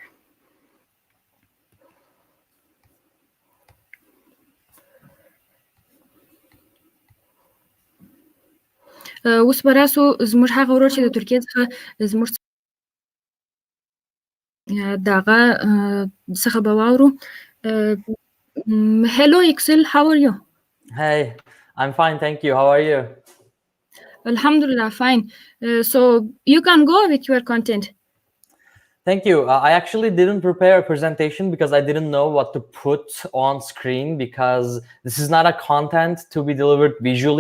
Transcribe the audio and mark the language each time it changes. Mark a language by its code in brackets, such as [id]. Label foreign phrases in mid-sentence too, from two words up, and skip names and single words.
[ps] اوس براسو زموږ هغه ورور چې د ترکیې څخه زموږ دغه څخه به واورو. [en] Hello Yuksel, how are you? Hey, I'm fine, thank you. How are you? Alhamdulillah, fine. So you can go with your content. Thank you. I actually didn't prepare a presentation because I didn't know what to put on screen because this is not a content to be delivered visually.